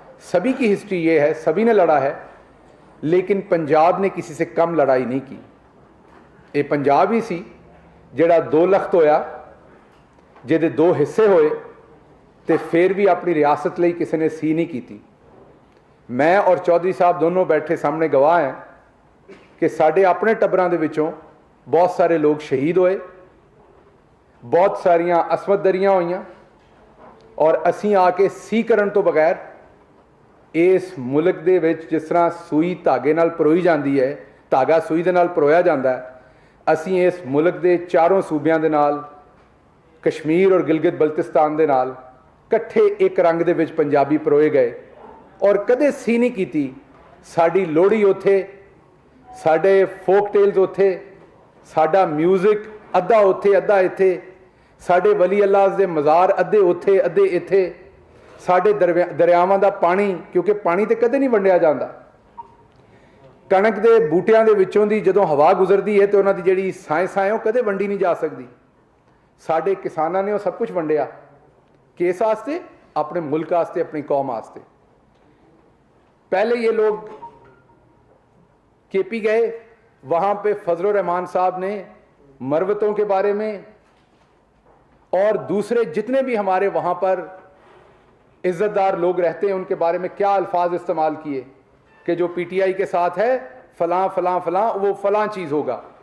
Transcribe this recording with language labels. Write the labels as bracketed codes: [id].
[ur] سبھی کی ہسٹری یہ ہے, سبھی نے لڑا ہے, لیکن پنجاب نے کسی سے کم لڑائی نہیں کی. [pa] یہ پنجاب ہی سی جڑا 2 لخت ہویا, جہدے 2 حصے ہوئے, تے پھر بھی اپنی ریاست لئی کسی نے سی نہیں کی تھی. [ur] میں اور چودھری صاحب دونوں بیٹھے سامنے گواہ ہیں کہ [pa] ساڈے اپنے ٹبراں دے وچوں بہت سارے لوگ شہید ہوئے, بہت ساریاں عصمت دریاں ہوئیاں, اور اسی آ کے سی کرن تو بغیر اس ملک دے وچ جس طرح سوئی دھاگے نال پروئی جاندی ہے, دھاگا سوئی دے نال پرویا جاندا ہے, اسی اس ملک دے 4 صوبیاں دے نال, کشمیر اور گلگت بلتستان دے نال کٹھے ایک رنگ دے وچ پنجابی پروئے گئے, اور کدے سی نہیں کیتی. ساڈی لوہڑی اوتھے, ساڈے فوک ٹیلز اوتھے, ساڈا میوزک ادھا اوتھے ادھا ایتھے, ساڈے ولی اللہ دے مزار ادھے اوتھے ادھے ایتھے, ساڈے دریاواں دا پانی, کیونکہ پانی تے کدے نہیں ونڈیا جاندا. کنک دے بوٹیاں دے وچوں دی جدوں ہوا گزرਦੀ ہے تے انہاں دی جڑی سائیں وہ کدے ونڈی نہیں جا سکدی. ساڈے کساناں نے وہ سب کچھ ونڈیا کس واسطے؟ اپنے ملک واسطے, اپنی قوم واسطے. [ur] پہلے یہ لوگ کے پی گئے, وہاں پہ فضل الرحمان صاحب نے مروتوں کے بارے میں اور دوسرے جتنے بھی ہمارے وہاں پر عزت دار لوگ رہتے ہیں ان کے بارے میں کیا الفاظ استعمال کیے کہ جو پی ٹی آئی کے ساتھ ہے فلاں فلاں فلاں, وہ فلاں چیز ہوگا.